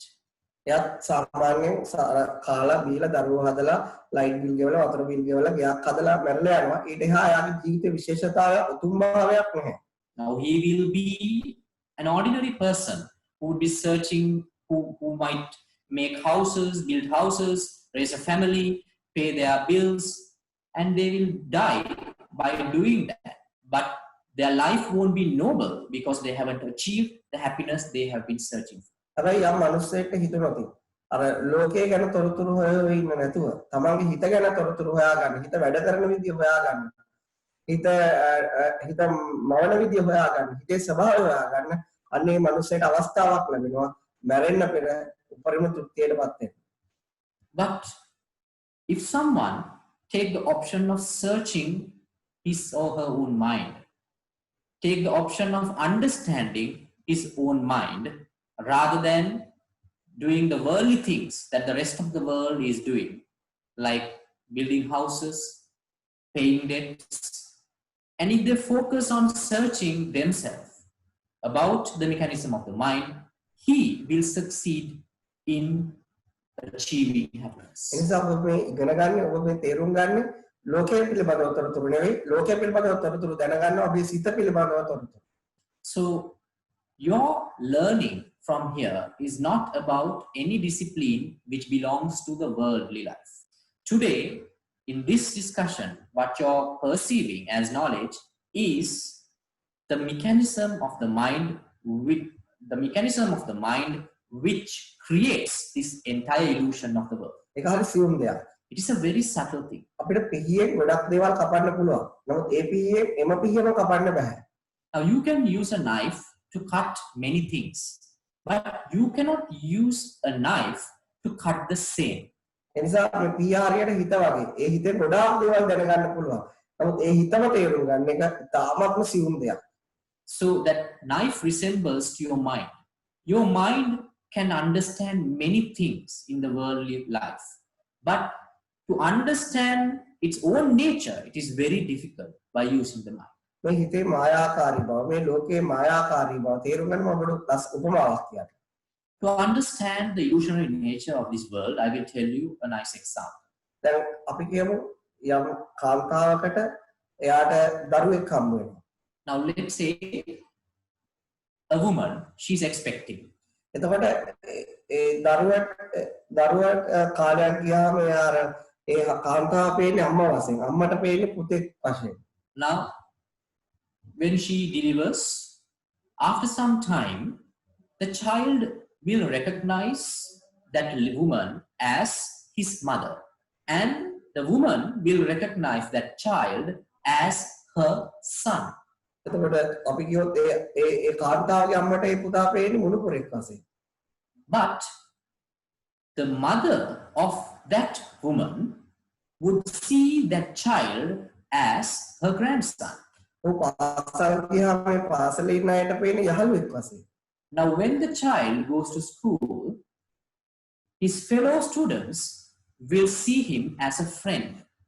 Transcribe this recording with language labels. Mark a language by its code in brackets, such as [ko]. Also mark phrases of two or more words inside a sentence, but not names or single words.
[si] එයාත් සාමාන්‍යයෙන් කාලා බීලා දරුවෝ හදලා ලයිට් බිල් ගෙවලා වතුර බිල් ගෙවලා ගයක් හදලා මැරලා යනවා. ඊට එහා එයාගේ ජීවිතේ විශේෂතාවය උතුම් භාවයක් නැහැ. [en] Now he will be an ordinary person who would be searching, who might make houses, build houses, raise a family, pay their bills, and they will die by doing that. But their life won't be noble because they haven't achieved the happiness they have been searching for. [si] හැබැයි යම් මනුස්සයෙක්ට හිතුනොත් අර ලෝකයේ ගැන තොරතුරු හොයවෙ ඉන්න නැතුව තමන්ගේ හිත ගැන තොරතුරු හොයාගන්න, හිත වැඩ කරන විදිය හොයාගන්න, හිත මවන විදිය හොයාගන්න, හිතේ ස්වභාවය හොයාගන්න අන්නේ මනුස්සයට අවස්ථාවක් ලැබෙනවා මැරෙන්න පෙර උපරිම තෘප්තියටපත් වෙන්න. [en] But if someone take the option of searching his or her own mind, take the option of understanding his own mind rather than doing the worldly things that the rest of the world is doing, like building houses, paying debts, and if they focus on searching themselves about the mechanism of the mind, he will succeed in achieving happiness. [si] එනිසා ඔබ මේ ඉගෙන ගන්න ඔබ මේ තේරුම් ගන්න ලෝකයේ පිළිබඳව තොරතුරු නෙවෙයි ලෝකයේ පිළිබඳව තොරතුරු දැනගන්න ඔබේ සිත පිළිබඳව තොරතුරු. [en] So your learning from here is not about any discipline which belongs to the worldly life. Today, in this discussion, what you're perceiving as knowledge is the mechanism of the mind which creates this entire illusion of the world. [si] ඒක හරි සියුම් දෙයක්. [en] It is a very subtle thing. [si] අපිට පිහියෙන් ගොඩක් දේවල් කපන්න පුළුවන්. නමුත් ඒ පිහියෙන් එම පිහියම කපන්න බෑ. [en] Now you can use a knife to cut many things, but you cannot use a knife to cut the same. [si] එනිසා මේ පිහිය හරියට හිත වගේ. ඒ හිතේ ගොඩාක් දේවල් දැනගන්න පුළුවන්. නමුත් ඒ හිතම තේරුම් ගන්න එක තාමත්ම සියුම් දෙයක්. [en] So that knife resembles to your mind. Your mind can understand many things in the worldly life, but to understand its own nature, it is very difficult by using the mind. [si] මේ හිතේ මායාකාරී බව, මේ ලෝකයේ මායාකාරී බව තේරුම් ගන්න මම ඔබට උපමාවක් කියන්නම්. [en] To understand the illusionary nature of this world, I will tell you a nice example. [si] දැන් අපි කියමු යම් කාන්තාවකට එයාට දරුවෙක් හම්බ වෙනවා. [en] Now let's say a woman, she's expecting. [si] එතකොට ඒ දරුවා කාලයක් ගියාම එයා ඒ කාන්තාව පේන්නේ අම්මා වශයෙන්, අම්මට පේන්නේ පුතෙක් වශයෙන්. [en] Now when she delivers, after some time, the child will recognize that woman as his mother, and the woman will recognize that child as her son. [si] එතකොට අපි කියොත් ඒ කාන්තාවගේ අම්මට ඒ පුතා පේන්නේ මුණුපුරෙක් වශයෙන්. [en] But the mother of that woman would see that child as her grandson. Now, when the child goes to school, his fellow students will see him as a friend.